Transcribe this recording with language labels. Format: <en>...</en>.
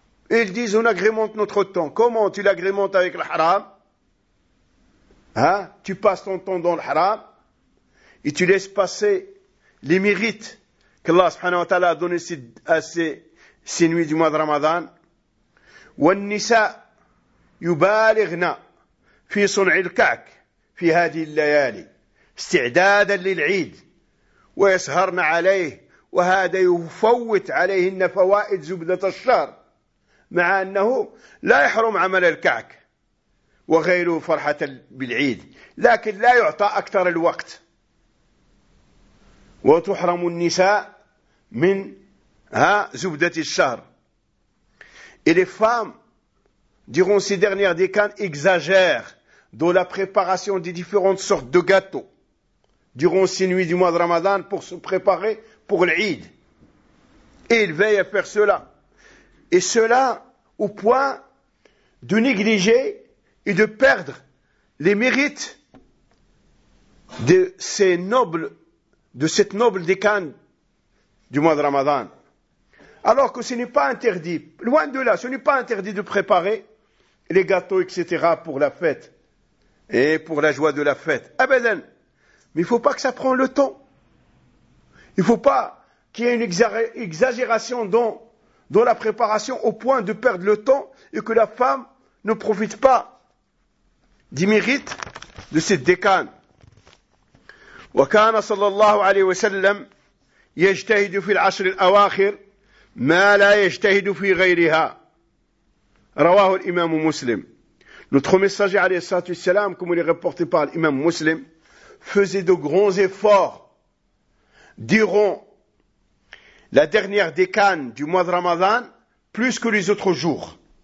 <fr>Ils disent, on agrémente notre temps. Comment tu l'agrémentes avec le haram? Tu passes ton temps dans le haram et tu laisses passer les mérites qu'Allah subhanahu wa ta'ala a donné à ces nuits du mois de Ramadan.</fr> <ar>وَالنِّسَا يُبَالِغْنَا فِي صُنْعِ الْكَعْكِ فِي هَذِي اللَّيَالِي اسْتِعْدَادًا لِلْعِيدِ وَيَسْهَرْنَ عَلَيْهِ وَهَذَا يُفَوِّتْ عَلَيْهِنَّ فَوَائِدْ زُبْدَةَ الشَّهْرِ مع أنه لا يحرم عمل الكعك وغيره فرحة بالعيد لكن لا يعطى أكثر الوقت وتحرم النساء من زبدة الشهر</ar> <fr>Et les femmes, durant ces dernières décennies, exagèrent dans la préparation des différentes sortes de gâteaux durant ces nuits du mois de Ramadan pour se préparer pour l'Eid. Et ils veillent à faire cela. Et cela au point de négliger et de perdre les mérites de ces nobles, de cette noble décennie du mois de Ramadan. Alors que ce n'est pas interdit, loin de là, ce n'est pas interdit de préparer les gâteaux, etc. pour la fête et pour la joie de la fête. Abadan. Mais il ne faut pas que ça prenne le temps. Il ne faut pas qu'il y ait une exagération dans la préparation au point de perdre le temps et que la femme ne profite pas du mérite de cette décane.</fr> <ar>Wa kana sallallahu alayhi wa sallam yajtahidu fil ashr al awakhir ما لا يجتهد في غيرها رواه الإمام مسلم</ar> <fr>Notre messager عليه الصلاة والسلام comme il est rapporté par l'imam muslim faisait de grands efforts durant la dernière décennie du mois de Ramadan plus que les autres jours</fr>